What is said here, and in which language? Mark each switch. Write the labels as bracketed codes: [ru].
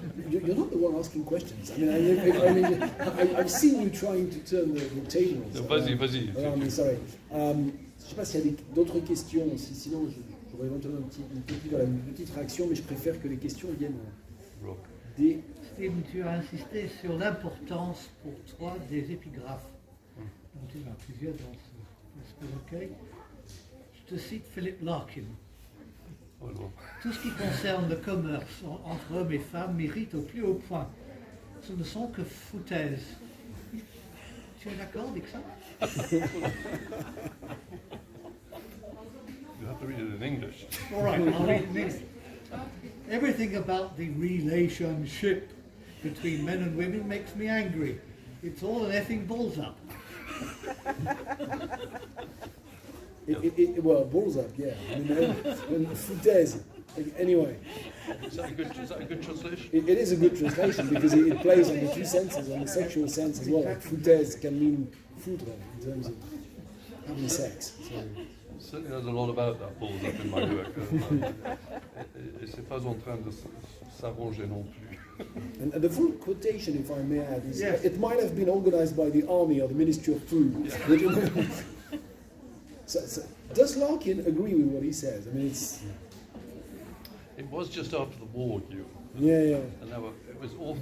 [en] You're not the one asking questions. I mean, I've seen you trying to turn the tables. [fr] Vas-y. Mais sorry. Je ne sais pas s'il y a d'autres questions. Sinon, j'aurais éventuellement une petite réaction, mais je préfère que les questions viennent des... Steve, tu as insisté sur l'importance pour toi des épigraphes. Donc, il y en a plusieurs dans ce recueil. Je te cite Philip Larkin. Oh non. Tout ce qui concerne le commerce entre hommes et femmes m'irrite au plus haut point. Ce ne sont que foutaises. Tu es d'accord avec ça? [en] You have to read it in English. All right, I'll read it in English. Everything about the relationship between men and women makes me angry. It's all an effing balls up. Well, balls up, yeah. I mean, foutaise. Anyway, Is that a good translation? it is a good translation because it plays on the two senses, on the sexual sense as well. Like foutaise can mean foudre in terms of having sex. So. Certainly there's a lot about that balls up in my work. [fr] Et c'est pas en train de s'arranger non plus. [en] And the full quotation, if I may add, is Yes. it might have been organized by the army or the Ministry of Food. So, does Larkin agree with what he says? I mean, it's... It was just after the war, Yeah. and it was all